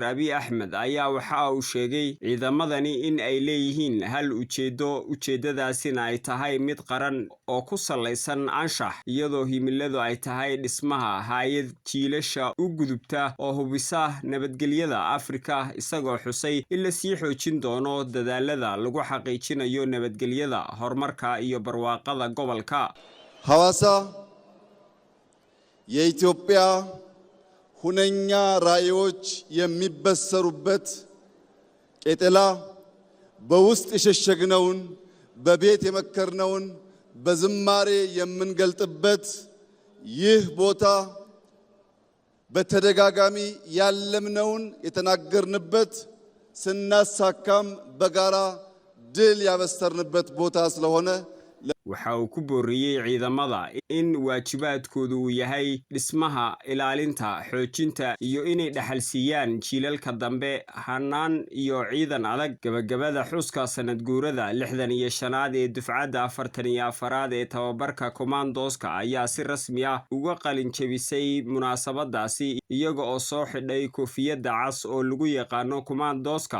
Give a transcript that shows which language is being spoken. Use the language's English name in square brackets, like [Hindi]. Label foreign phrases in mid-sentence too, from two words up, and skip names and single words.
[Somali] Abiy Ahmed ayaa waxa uu sheegay ciidamadani in ay leeyihiin hal ujeedadaasina ay tahay mid qaran oo ku salaysan anshax, iyadoo himiladu ay tahay dhismaha hay'ad jiilasha u gudubta oo hubisa nabadgelyada Afrika, isagoo xusay in la sii xoojin doono dadaalada lagu xaqiijinayo nabadgelyada, horumarka iyo barwaaqada gobolka. [Amharic] ሐዋሳ የኢትዮጵያ ሁነኛ ራዕዮች የሚበሰሩበት ቄጠላ በውስጥ የሸሸግነውን በቤት የመከርነውን በዝማሬ የምንገልጥበት ይህ ቦታ በተደጋጋሚ ያለምነውን የተናገርንበት ስናሳካም በጋራ ድል ያበሰርንበት ቦታ ስለሆነ [Somali] waxa uu ku booriyay ciidamada in waajibaadkoodu uu yahay dhismaha, ilaalinta, xoojinta iyo inay dhaxalsiiyaan jiilalka dambe hanaan iyo ciidan adag. Gabagabada xuska sanad guurada 65aad ee dufcadda 44aad ee tababarka commandoska ayaa si rasmi ah uga qalin jabisay munaasabadaasi iyaga oo soo xidhay koofiyadda cas oo lagu yaqaano commandoska.